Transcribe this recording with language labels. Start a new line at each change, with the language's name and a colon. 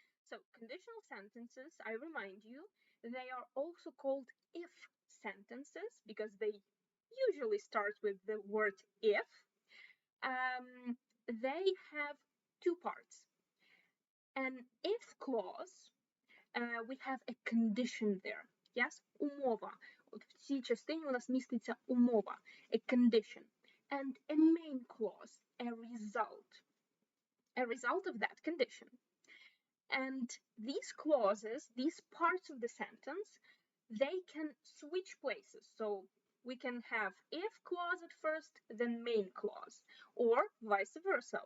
English: So, conditional sentences, I remind you, they are also called if sentences because they usually start with the word if. They have two parts. An if clause, we have a condition there. Yes,
Ukrainian: умова. От в цій частині у нас міститься умова,
English: a condition. And a main clause, a result of that condition. And these clauses, these parts of the sentence, they can switch places. So we can have if clause at first, then main clause, or vice versa.